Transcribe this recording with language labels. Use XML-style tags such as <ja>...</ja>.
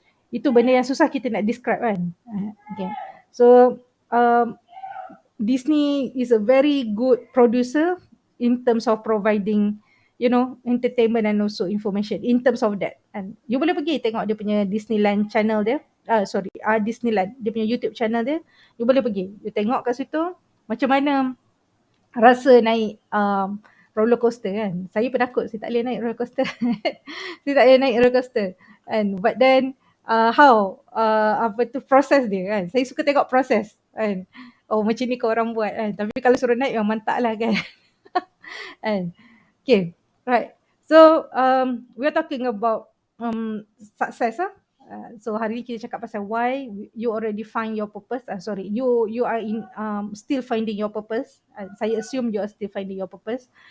<ms>Itu benda yang susah kita nak describe kan. Okay.</ms> <en>So Disney is a very good producer in terms of providing entertainment and also information in terms of that.</en> <ms>And you boleh pergi tengok dia punya Disneyland channel dia. Disneyland, dia punya YouTube channel dia. You boleh pergi. You tengok kat situ macam mana rasa naik roller coaster kan. Saya penakut, saya tak boleh naik roller coaster. Saya tak boleh naik roller coaster. But then how proses dia kan. Saya suka tengok proses kan. Oh macam ni kau orang buat kan. Tapi kalau suruh naik memang mantap lah kan. Okay, right.</ms> <en>So we are talking about success so hari ni kita cakap pasal why you already find your purpose. You are in still finding your purpose. Saya assume you are still finding your purpose.</en>